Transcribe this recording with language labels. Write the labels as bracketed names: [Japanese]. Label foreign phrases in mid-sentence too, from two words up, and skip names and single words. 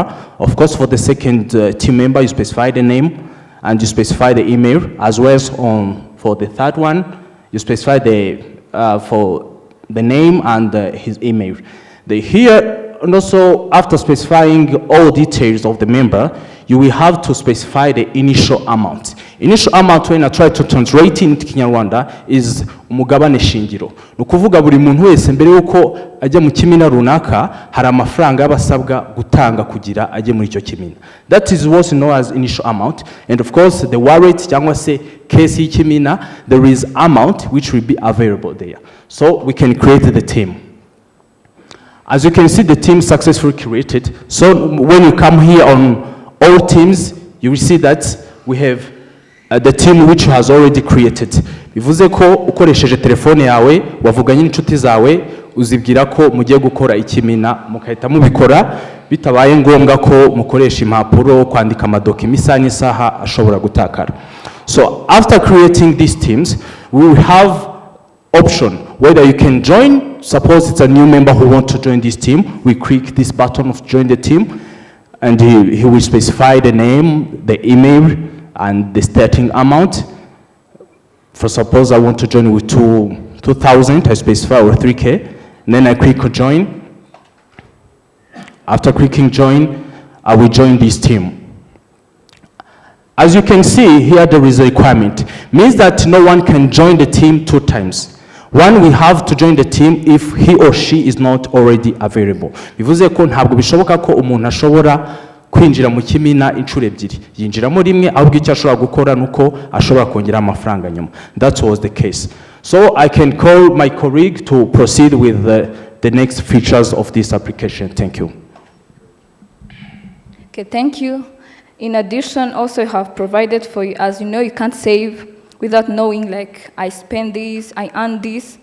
[English] Of course, for the second team member, you specify the name and you specify the email, as well as for the third one, you specify the name and his email. Here, and also after specifying all details of the member, you will have to specify the initial amount. Initial amount, when I try to translate into Kinyarwanda, is [Kinyarwanda] umugabane shingiro. Nukuvuga buri muntu wese mbere yuko ajya mu kimina runaka hari amafaranga y'abasabwa gutanga kugira ajye muri icyo kimina. [English] That is what's known as initial amount, and of course the wallet [Kinyarwanda] cyangwa se case y'ikimina, [English] there is amount which will be available there. So we can create the team. As you can see, the team successfully created. So when you come here on all teams, you will see that we have the team which has already created. [Kinyarwanda] Bivuze ko ukoresheje telefone yawe wavuganye n'inshuti zawe uzibwira ko mugiye gukora ikimina mukahita mubikora bitabaye ngombwa ko mukoresha impapuro kwandika amadokima isaha n'isaha ashobora gutakara. [English] So after creating these teams, we will have option whether you can join. Suppose it's a new member who wants to join this team, we click this button of join the team, and he will specify the name, the email, and the starting amount. For suppose I want to join with 2,000, I specify, or 3K, and then I click on join. After clicking join, I will join this team. As you can see here, there is a requirement. Means that no one can join the team 2 times. One, we have to join the team if he or she is not already available. [Kinyarwanda] Bivuze ko ntabwo bishoboka ko umuntu ashobora kwinjira mu kimina inshuro ebyiri. Yinjiramo rimwe ahubwo icyo ashobora gukora nuko ashobora kongera amafaranga nyuma. [English] That was the case. So I can call my colleague to proceed with the next features of this application. Thank you. Okay, thank you. In addition, also have provided for you, as you know, you can't save without knowing, like, I spend this, I earn this.